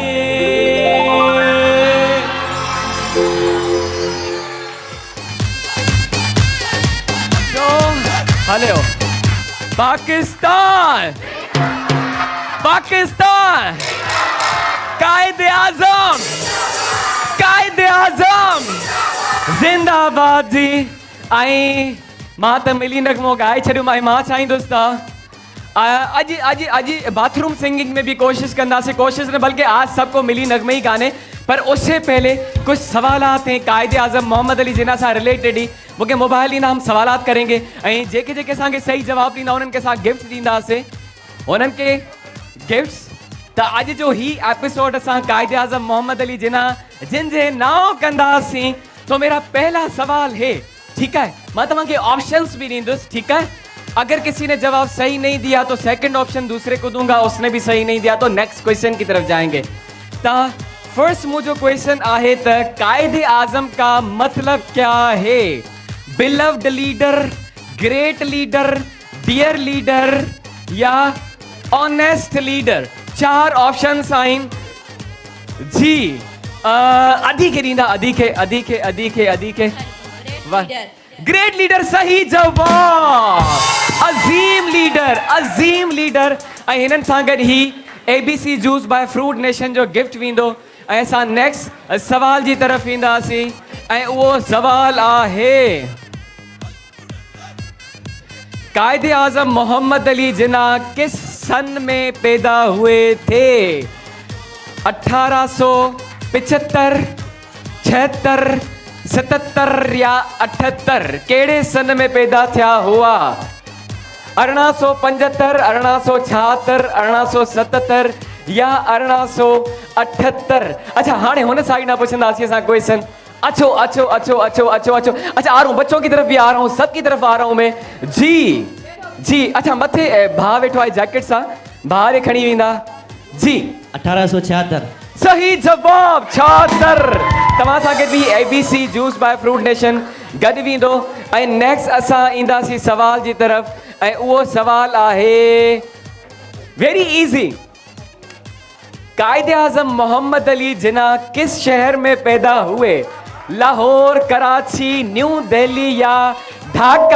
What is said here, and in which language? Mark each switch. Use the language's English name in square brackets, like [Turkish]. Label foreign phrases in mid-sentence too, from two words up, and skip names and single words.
[Urdu] ہیلو پاکستان، پاکستان، قائد اعظم، قائد اعظم زندہ باد جی. [Sindhi] आई मां त मिली नगमो गाए छॾियो, मां चाहींदुसि अॼु [English] bathroom singing [Sindhi] में भी कोशिश कंदासीं, कोशिश न बल्कि [Urdu] آج سب کو ملی نغمے ہی گانے. پر اس سے پہلے کچھ سوالات ہیں قائد اعظم محمد علی جناح सां रिलेटेड ही। [Sindhi] मूंखे मोबाइल ॾींदा, [Urdu] ہم سوالات کریں گے [Sindhi] ऐं जेके जेके असांखे सही जवाब ॾींदा उन्हनि खे असां गिफ्ट ॾींदासीं, उन्हनि खे गिफ्ट्स। तो अज जो ही एपिसोड असां कायदे आजम मोहम्मद अली जिन्ना जिन जे नाव कंदासीं। [Urdu] تو میرا پہلا سوال ہے، ٹھیک ہے، میں [Sindhi] तव्हांखे ऑप्शंस भी ॾींदुसि, [Urdu] ٹھیک ہے. اگر کسی نے جواب صحیح نہیں دیا تو [English] second option [Urdu] دوسرے کو دوں گا، اس نے بھی صحیح نہیں دیا تو [English] next question [Urdu] کی طرف جائیں گے. तो फर्स्ट मुझे क्वेश्चन [Sindhi] आहे त [Urdu] कायदे आजम کا مطلب کیا ہے? [English] beloved leader, great leader, dear leader या honest leader? [Sindhi] चार ऑप्शंस आइन जी। अधिके ॾींदा, अधिके वाह, [English] great leader [Sindhi] सही जवाब। अजीम लीडर, अजीम लीडर। ऐं हिननि सां गॾु ही ABC जूस बाय फ्रूट नेशन जो गिफ्ट वेंदो। ऐं असां नेक्स्ट सवाल जी तरफ़ ईंदासीं ऐं उहो सवाल आहे, [Urdu] قائد اعظم محمد علی جناح کس سن میں پیدا ہوئے تھے? 1875, 76, 77 या 78? [Sindhi] केड़े सन में पैदा थिया हुआ? 1875, 1876, 1877 या 1878? अच्छा, हाँ हुन साइड ना पुछंदासीं असां क्वेश्चन। अच्छो अच्छो अच्छो अच्छो अच्छो अच्छो [Urdu] اچھا، آ رہا ہوں، بچوں کی طرف بھی آ رہا ہوں، سب کی طرف آ رہا ہوں میں جی جی. अच्छा, [Sindhi] मथे भा वेठो आहे जैकेट सां, भारे खणी वेंदा जी। 1876 सही जवाब। 76 तव्हां सां गॾु बि ABC जूस बाय फ्रूट नेशन गॾु वेंदो। ऐं नेक्स्ट असां ईंदासीं सवाल जी तरफ़ ऐं उहो सवाल आहे [English] very easy. [Urdu] قائد اعظم محمد علی جناح کس شہر میں پیدا ہوئے? लाहौर, कराची, न्यू दिल्ली या ढाका?